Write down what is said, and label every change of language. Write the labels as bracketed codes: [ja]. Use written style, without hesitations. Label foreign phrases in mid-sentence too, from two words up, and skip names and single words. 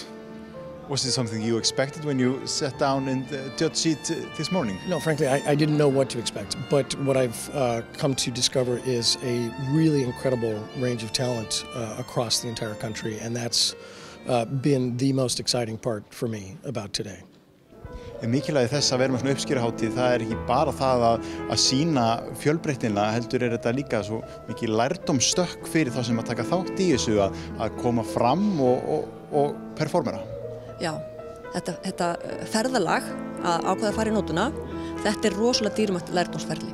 [en] Was this something you expected when you sat down in the judge seat this morning? No, frankly, I didn't know what to expect. But what I've come to discover is a really incredible range of talent across the entire country, and that's been the most exciting part for me about today. [is] Mikilvægi þess að vera með svona uppskeruhátíð, það ekki bara það að sýna fjölbreytnina, heldur þetta líka svo mikið lærdómsstökk fyrir þá sem að taka þátt í þessu að koma fram og performera. Já, þetta ferðalag að ákveða að fara í nótuna, þetta rosalega dýrmætt lærdómsferli.